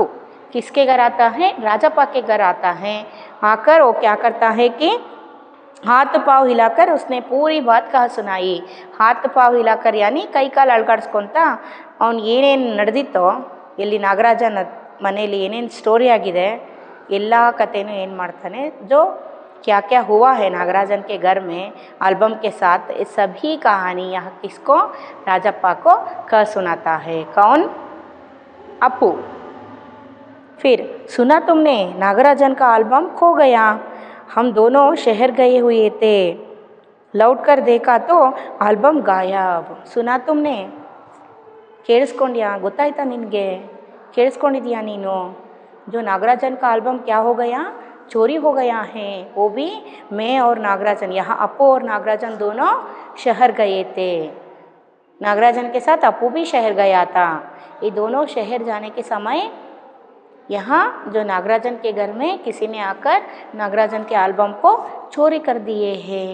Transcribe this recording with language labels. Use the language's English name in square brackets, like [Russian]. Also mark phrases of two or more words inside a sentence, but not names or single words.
[Hindi] किसके घर आता है? राजप्पा के घर आता है। आकर वो क्या करता है कि हाथ पाँव हिलाकर उसने पूरी बात कह सुनाई। हाथ पाँव हिलाकर यानी [Kannada] ಕೈ ಕಾಲು ಅಲ್ಗಾಡಿಸ್ಕೊಂತ ಅವ್ನು ಏನೇನು ನಡೆದಿತ್ತೋ, ಇಲ್ಲಿ ನಾಗರಾಜನ ಮನೆಯಲ್ಲಿ ಏನೇನು ಸ್ಟೋರಿ ಆಗಿದೆ ಎಲ್ಲ ಕಥೆನೂ ಏನು ಮಾಡ್ತಾನೆ, [Hindi] जो क्या क्या हुआ है नागराजन के घर में एल्बम के साथ, ये सभी कहानी यहाँ किसको? राजप्पा को कह सुनाता है। कौन? अप्पू। फिर सुना तुमने, नागराजन का एल्बम खो गया, हम दोनों शहर गए हुए थे, लौट कर देखा तो एल्बम गायब। सुना तुमने? [Kannada] ಕೇಳಿಸ್ಕೊಂಡ್ಯಾ? ಗೊತ್ತಾಯ್ತಾ ನಿನಗೆ? ಕೇಳಿಸ್ಕೊಂಡಿದ್ಯಾ ನೀನು? [Hindi] जो नागराजन का एल्बम क्या हो गया? चोरी हो गया है। वो भी मैं और नागराजन, यहाँ अप्पू और नागराजन दोनों शहर गए थे। नागराजन के साथ अप्पू भी शहर गया था। ये दोनों शहर जाने के समय यहाँ जो नागराजन के घर में किसी ने आकर नागराजन के एल्बम को चोरी कर दिए हैं।